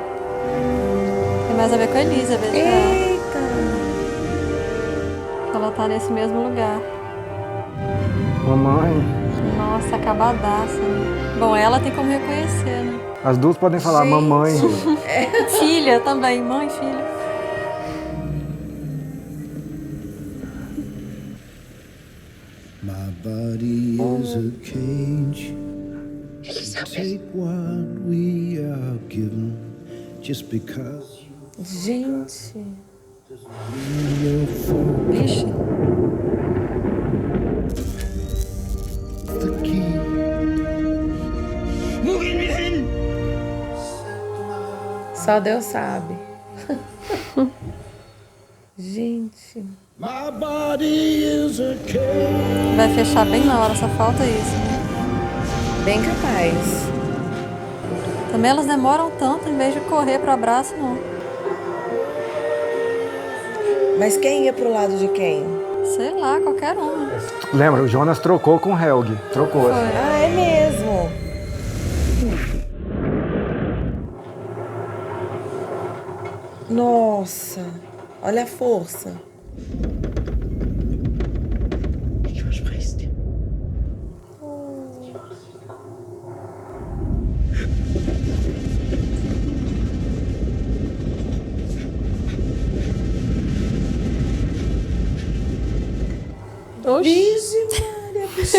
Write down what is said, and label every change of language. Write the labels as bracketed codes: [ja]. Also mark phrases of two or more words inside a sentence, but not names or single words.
[pt] Tem mais a ver com a Elizabeth. Eita! Ela tá nesse mesmo lugar. Mamãe. Nossa, acabadaça, né? Bom, ela tem como reconhecer, né? As duas podem falar mamãe. Filha também, mãe, filha. [en] My body is a cage. Take what we are given just because. [pt] Gente. Vixe. [en] The key. [de] Wo gehen wir hin? [pt] Só Deus sabe. Gente. [en] My body is a cage. [pt] Vai fechar bem na hora, só falta isso, né? Bem capaz. Também elas demoram tanto, em vez de correr pro abraço, não. Mas quem ia pro lado de quem? Sei lá, qualquer uma. Lembra, o Jonas trocou com o Helg. Trocou. Assim. Ah, é mesmo. Nossa. Olha a força. [de] Ich verspreche es dir. [pt] Vixe, Maria, bichinha.